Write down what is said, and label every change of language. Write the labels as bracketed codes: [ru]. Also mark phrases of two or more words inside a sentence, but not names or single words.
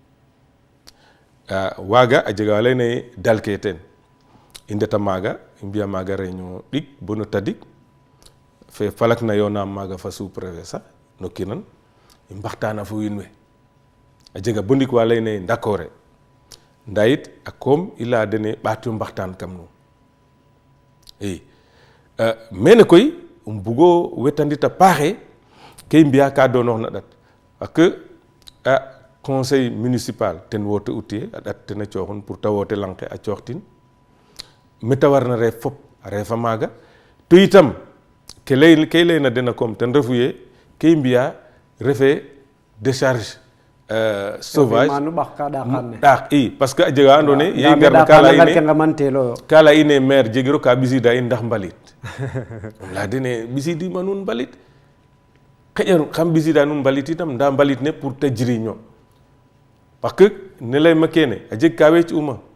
[srr] waaga a jega wa layna ye dalke ten i ndeta maaga i mbi'a maaga réunion ɗik bo no tadik fe falak na yoonam maaga fa [fr] sous préfet [srr] sax no kinan i mbaxtaana fo wiin we a jega bo ndik wa layna ye ndakore ndaa yit a koom i laya dene ɓaat yo mbaxtaan kam nuun i mene koy um bugo wetandit a paaxe ke i mbi'a ka doonoox na ɗat [fr] parce que conseil municipal [srr] ten woote u tiye a ɗat ten a cooxun pour ta woote lang ke a cooxtin me ta warna reef fop a reefa maaga to itam ke i layna den a koom ten refu ye ke i mbi'a refe [fr] décharge sauvage [srr] ɗax i [fr] parce que [srr] a jega andoona yee ye i ngarna ka laya ine maire jegiro ka ɓisiida in ndax mbalit um laya dene ɓisiidima nuun mbalit xeƴa xam ɓisiida nuun mbalit itam ndaa mbalit ne pour te jiriño [fr] parce que [srr] ne layma kene a jeg ka weec'uma